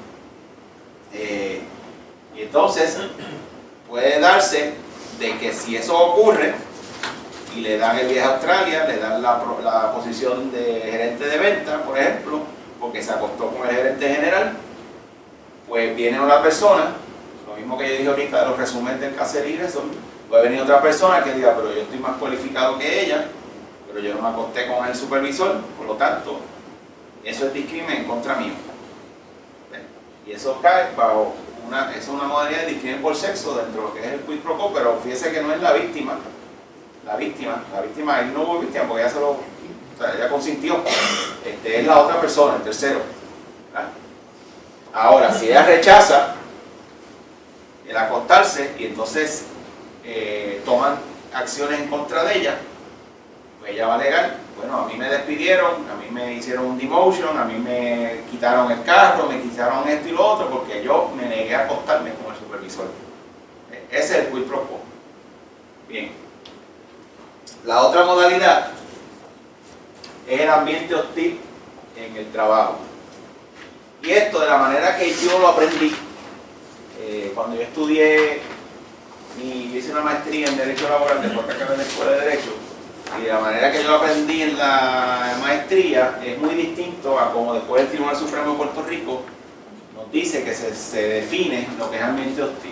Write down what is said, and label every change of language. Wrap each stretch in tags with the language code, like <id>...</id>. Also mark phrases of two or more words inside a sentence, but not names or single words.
<es>Y entonces, puede darse de que si eso ocurre, y le dan el viaje a Australia, le dan la posición de gerente de venta, por ejemplo, porque se acostó con el gerente general, pues viene una persona, lo mismo que yo dije ahorita de los resúmenes del caserío, puede venir otra persona que diga, pero yo estoy más cualificado que ella, pero yo no me acosté con el supervisor, por lo tanto, eso es discrimen en contra mío. Y eso cae bajo es una modalidad de discrimen por sexo dentro de lo que es el</es> <la>quid pro quo,</la> <es>pero fíjese que no es la víctima. La víctima, él no hubo víctima porque ella consintió, es la otra persona, el tercero. ¿Verdad? Ahora, si ella rechaza el acostarse y entonces toman acciones en contra de ella, pues ella va a alegar, bueno, a mí me despidieron, a mí me hicieron un demotion, a mí me quitaron el carro, me quitaron esto y lo otro porque yo me negué a acostarme con el supervisor. Ese es el</es> <la>quid pro quo.</la> <es>Bien. La otra modalidad es el ambiente hostil en el trabajo. Y esto, de la manera que yo lo aprendí, cuando yo estudié, yo hice una maestría en Derecho Laboral después que acabé en la Escuela de Derecho, y de la manera que yo lo aprendí en la maestría es muy distinto a como después el Tribunal Supremo de Puerto Rico nos dice que se define lo que es ambiente hostil.</es>